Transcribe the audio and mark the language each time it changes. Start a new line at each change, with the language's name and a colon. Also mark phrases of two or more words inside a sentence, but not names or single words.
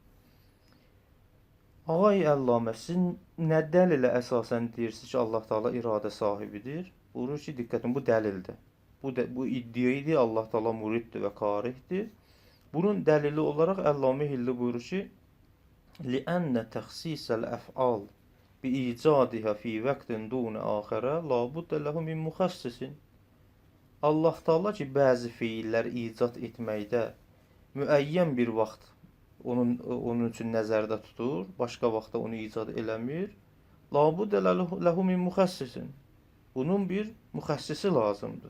Azerbaijani: Ağay Əllamə, siz nə dəlilə əsasən deyirsiniz ki, Allah Teala iradə sahibidir? Buyurur ki, diqqətin, bu dəlildir. Bu iddia idi, Allah Teala muriddir və karihdir. Bunun dəlili olaraq Əllamə Hilli buyurur ki,
Arabic: لِأَنَّ تَخْسِيسَ الْأَفْعَالِ بِإِيجَادِهَا فِي وَقْتٍ دُونَ آخَرَ لَا بُدَّ لَهُ مِنْ مُخَسِّسٍ.
Azerbaijani: Allah Teala ki, bəzi fiillər icad etməkdə müəyyən bir vaxt onun üçün nəzərdə tutur, başqa vaxtda onu icad eləmir.
Arabic: لا بد له من مخصص.
Azerbaijani: Bunun bir müxəssisi lazımdır.